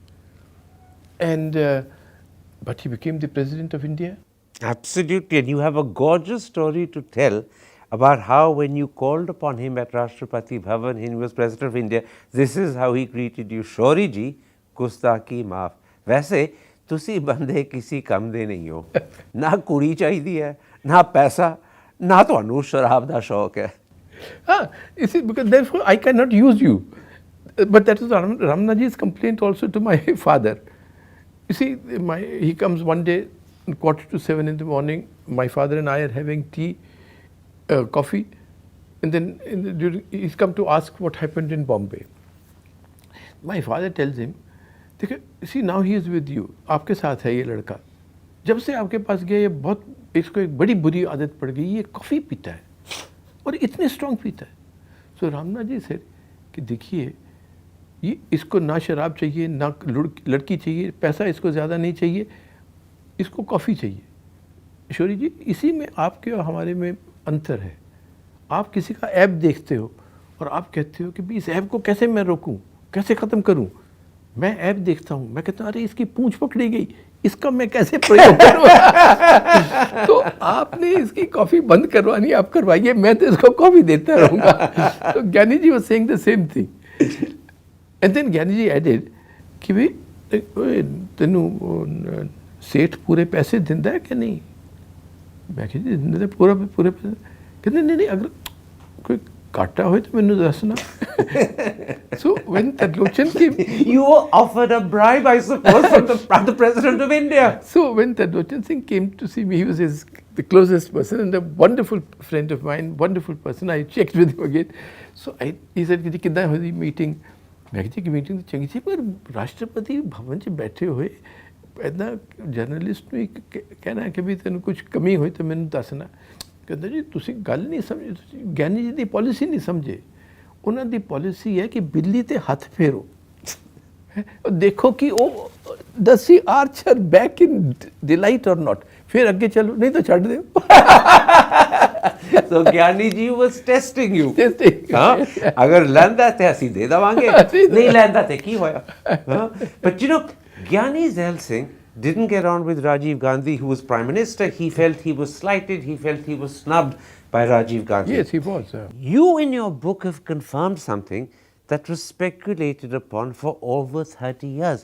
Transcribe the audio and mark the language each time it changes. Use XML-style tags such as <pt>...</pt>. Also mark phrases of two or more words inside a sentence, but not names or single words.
<en>And but he became the President of India. Absolutely, and you have a gorgeous story to tell about how when you called upon him at Rashtrapati Bhavan and he was President of India, this is how he greeted you.</en> <hi>शौरी जी, गुस्ताख़ी माफ़.</hi> <pa>ਵੈਸੇ ਤੁਸੀਂ ਬੰਦੇ ਕਿਸੇ ਕੰਮ ਦੇ ਨਹੀਂ ਹੋ, ਨਾ ਕੁੜੀ ਚਾਹੀਦੀ ਹੈ, ਨਾ ਪੈਸਾ, ਨਾ ਤੁਹਾਨੂੰ ਸ਼ਰਾਬ ਦਾ ਸ਼ੌਕ ਹੈ.</pa> <en>You see, because therefore I cannot use you. But that was Ramnathji's complaint also to my father. You see, he comes one day, 6:45 in the morning, my father and I are having tea, coffee, and then he's come to ask what happened in Bombay. My father tells him, see, now he is with you,</en> <hi>आपके साथ है ये लड़का, जब से आपके पास गया ये बहुत, इसको एक बड़ी बुरी आदत पड़ गई, ये कॉफ़ी पीता है और इतने स्ट्रॉन्ग पीता है. सो रामनाथ जी से कि देखिए, ये इसको ना शराब चाहिए, ना लड़की चाहिए, पैसा इसको ज़्यादा नहीं चाहिए, इसको कॉफ़ी चाहिए. शौरी जी, इसी में आपके और हमारे में अंतर है. आप किसी का ऐब देखते हो और आप कहते हो कि भाई इस ऐब को कैसे मैं रोकूं, कैसे ख़त्म करूं. मैं ऐब देखता हूं, मैं कहता हूं अरे इसकी पूंछ पकड़ी गई, इसका मैं कैसे प्रयोग करूं. तो आपने इसकी कॉफ़ी बंद करवानी, आप करवाइए, मैं तो इसको कॉफ़ी देता रहूँगा.</hi> <en>तो ज्ञानी जी was saying the same thing. and then</en> <pa>ज्ञानी जी एडेड ਕਿ ਭਾਈ ਤੈਨੂੰ ਸੇਠ ਪੂਰੇ ਪੈਸੇ ਦਿੰਦਾ ਹੈ ਕਿ ਨਹੀਂ. ਮੈਂ ਕਿਹਾ ਜੀ ਦਿੰਦਾ ਪੂਰੇ ਪੈਸੇ. ਕਹਿੰਦੇ ਨਹੀਂ, ਅਗਰ ਕੋਈ ਘਾਟਾ ਹੋ ਤਾਂ ਮੈਨੂੰ ਦੱਸਣਾ.</pa> <en>So when Tadlochan came, you were offered a bribe, I suppose, from the President of India. So when Tadlochan Singh came to see me, he was the closest person and a wonderful friend of mine, wonderful person. I checked with him again. So he said</en> <hi>कि कितना हुई मीटिंग. मैं कहा कि मीटिंग तो चंगी थी, पर राष्ट्रपति भवन से बैठे हुए इतना जर्नलिस्ट ਨੂੰ कहना कि भी तेन कुछ कमी हुई तो</hi> <pa>ਮੈਨੂੰ ਦੱਸਣਾ. ਕਹਿੰਦਾ ਜੀ ਤੁਸੀਂ ਗੱਲ ਨਹੀਂ ਸਮਝੇ, ਗਿਆਨੀ ਜੀ ਕੀ ਪਾਲਿਸੀ ਨਹੀਂ ਸਮਝੇ. ਉਨ੍ਹਾਂ ਕੀ ਪਾਲਿਸੀ ਹੈ ਕਿ ਬਿੱਲੀ ਤੇ ਹੱਥ ਫੇਰੋ, ਦੇਖੋ ਕਿ ਉਹ</pa> <en>does she arch her back in delight or not,</en> <pa>ਫਿਰ ਅੱਗੇ ਚੱਲੋ ਨਹੀਂ ਤਾਂ ਛੱਡ ਦੇ.</pa> <en>So Giani ji was testing you. Testing.</en> <pa>ਅਗਰ ਲੈਂਦਾ ਤੇ ਅਸੀਂ ਦੇ ਦਵਾਂਗੇ, ਨਹੀਂ ਲੈਂਦਾ ਤੇ ਕੀ ਹੋਇਆ.</pa> <en>But you know, Giani Zail Singh didn't get on with Rajiv Gandhi, who was Prime Minister. He felt he was slighted, he felt he was snubbed by Rajiv Gandhi. Yes, he was. You in your book have confirmed something that was speculated upon for over 30 years.</en>